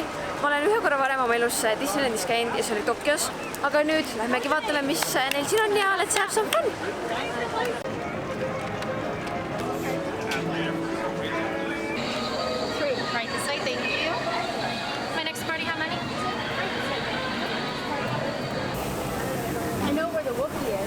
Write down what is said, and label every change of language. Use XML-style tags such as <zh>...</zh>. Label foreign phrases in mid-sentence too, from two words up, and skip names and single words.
<et>Ma olen ühe korra varem oma elus Disneylandis käinud ja see oli Tokyos. Aga nüüd lähmegi vaatame, mis neil siin on ja</et> <en>let's have some fun! Right this way, thank you. My next party, how many? I know where the Wookiee is.</en>